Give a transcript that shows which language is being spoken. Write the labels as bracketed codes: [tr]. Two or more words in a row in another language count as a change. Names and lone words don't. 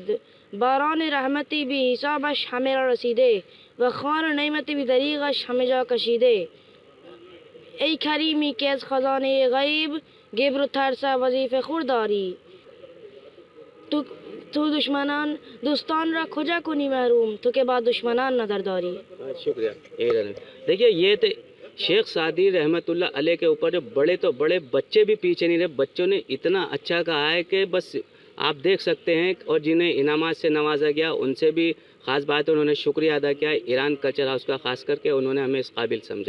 [fa] باران رحمتی بی حسابش همه را رسیده و خوان نعمتی بی دریغش همه جا کشیده. ای کریمی که از خزانه غیب گبر و ترس وظیفه خور داری، تو دوستان را کجا کنی محروم، تو که با دشمنان نظر داری. [hi] शुक्रिया। देखिए ये तो शेख सादी रहमतुल्लाह अलैह के ऊपर जो बड़े तो बड़े बच्चे भी पीछे नहीं रहे, बच्चों ने इतना अच्छा कहा है कि बस आप देख सकते हैं। और जिन्हें इनामात से नवाजा गया उनसे भी ख़ास बात है, उन्होंने शुक्रिया अदा किया। ईरान कल्चर हाउस का ख़ास करके उन्होंने हमें इस काबिल समझा।